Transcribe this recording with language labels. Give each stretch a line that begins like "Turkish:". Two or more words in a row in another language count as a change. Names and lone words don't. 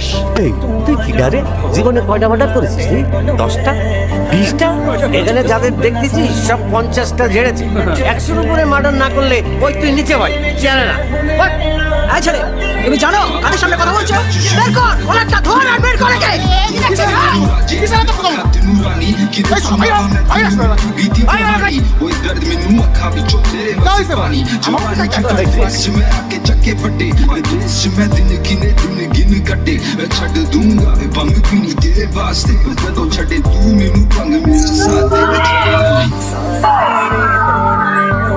Bangla: এই তুই কি গারে জীবনে কয়টা মার্ডার করেছিস তুই? 10টা 20টা? এখানে যাদের দেখতেছিস সব 50টা ঝেড়েছে। 100-র উপরে মার্ডার না করলে ওই তুই নিচে ভাই জানে না। এই ছেলে, তুমি জানো কাদের সামনে কথা বলছো? বের কর ওনারটা, ধর আর বের করে কে?
Punjabi: ਛੱਡ ਦੂੰਗਾ ਬੰਗ ਪੀਣੀ ਤੇਰੇ ਵਾਸਤੇ ਜਦੋਂ ਛੱਡੇ ਤੂੰ ਮੈਨੂੰ ਭੰਗ ਮੇਰਾ ਸਾਥ ਦੇ ਵਿੱਚ